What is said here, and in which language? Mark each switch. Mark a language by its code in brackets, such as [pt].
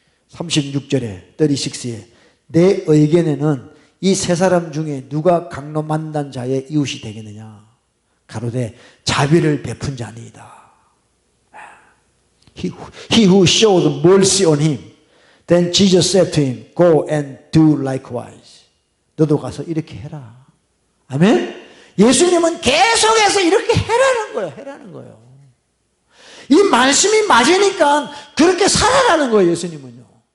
[ko] 36절에 36에 내 의견에는 이 세 사람 중에 누가 강로 만난 자의 이웃이 되겠느냐? 가로되 자비를 베푼 자니이다. [en] He who showed mercy on him. Then Jesus said to him, Go and do likewise. [ko] 너도 가서 이렇게 해라. 아멘? 예수님은 계속해서 이렇게 해라는 거예요. 이 말씀이 맞으니까 그렇게 살아가는 거예요, 예수님은요.